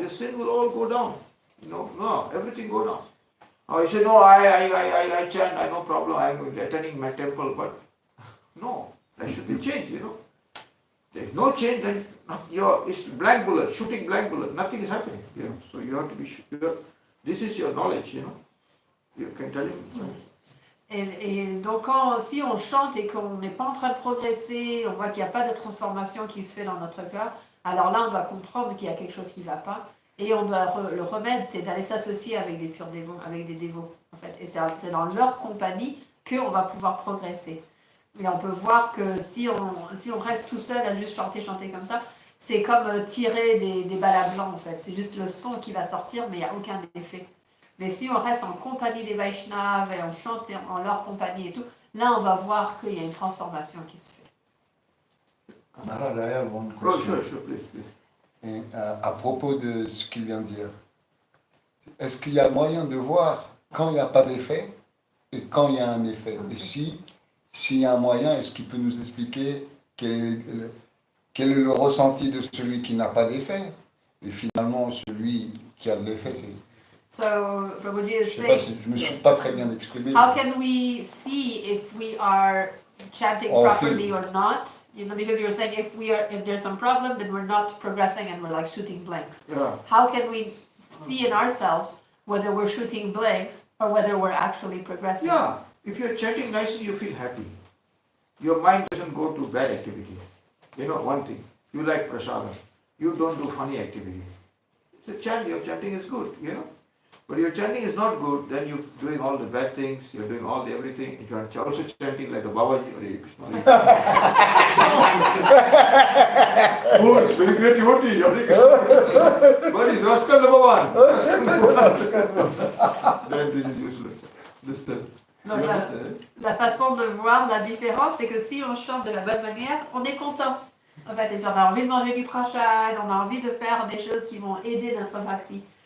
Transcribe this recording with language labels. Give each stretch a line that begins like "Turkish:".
English: Your sin will all go down. No, everything go down. You say, no, I chant, I no problem, I'm attending my temple, but no, there should be change, There's no change, then it's blank bullet, shooting blank bullet, nothing is happening, So you have to be sure. This is your knowledge, You can tell him.
French: Et donc, si on chante et qu'on n'est pas en train de progresser, on voit qu'il n'y a pas de transformation qui se fait dans notre cœur, alors là, on doit comprendre qu'il y a quelque chose qui ne va pas. Et le remède, c'est d'aller s'associer avec des purs dévots, avec des dévots, en fait. Et c'est dans leur compagnie qu'on va pouvoir progresser. Et on peut voir que si on reste tout seul à juste chanter comme ça, c'est comme tirer des balles à blanc, en fait. C'est juste le son qui va sortir, mais il n'y a aucun effet. Mais si on reste en compagnie des Vaishnavas et on chante en leur compagnie et tout, là on va voir qu'il y a une transformation qui se fait.
English: Maharaj, I have one question. Sure, please.
French: Et, à propos de ce qu'il vient de dire, est-ce qu'il y a moyen de voir quand il n'y a pas d'effet et quand il y a un effet? Et s'il y a un moyen, est-ce qu'il peut nous expliquer quel est le ressenti de celui qui n'a pas d'effet? Et finalement, celui qui a de l'effet,
English: So Prabhuji is
French: Je sais pas
English: saying,
French: si je me suis pas très bien exprimé.
English: how can we see if we are chanting Oh, properly or not? You know, because you're saying if there's some problem, then we're not progressing and we're like shooting blanks. Yeah. How can we see in ourselves whether we're shooting blanks or whether we're actually progressing? Yeah, if you're chanting nicely, you feel happy. Your mind doesn't go to bad activities. You know, one thing, you like prasadam, you don't do funny activities. So your chanting is good, you know. But your chanting is not good, then you're doing all the bad things, you're doing all the everything. If you're also chanting like the Babaji, Hare Krishna, Hare Krishna. Oh, it's very great devotee, Hare Krishna. But it's Rascal number one. Then this is useless. Listen.
French: Donc la façon de voir la différence, c'est que si on chante de la bonne manière, on est content. En fait, et puis on a envie de manger du prashad, on a envie de faire des choses qui vont aider notre bhakti.